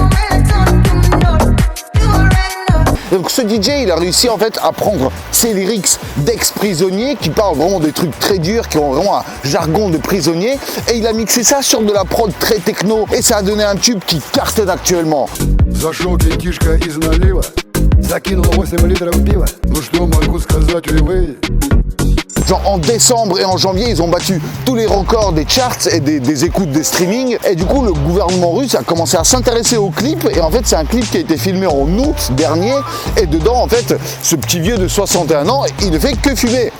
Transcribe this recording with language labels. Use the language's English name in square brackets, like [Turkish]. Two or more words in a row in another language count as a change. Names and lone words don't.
[French] Donc ce DJ, il a réussi en fait à prendre ses lyrics d'ex-prisonniers qui parlent vraiment des trucs très durs, qui ont vraiment un jargon de prisonnier, et il a mixé ça sur de la prod très techno, et ça a donné un tube qui cartonne actuellement. [Russian] Зашел детишка из налива, закинул 8 литров пива. Ну что могу сказать, увы. [French] Genre en décembre et en janvier, ils ont battu tous les records des charts et des écoutes des streaming. Et du coup, le gouvernement russe a commencé à s'intéresser au clip. Et en fait, c'est un clip qui a été filmé en août dernier. Et dedans, en fait, ce petit vieux de 61 ans, il ne fait que fumer.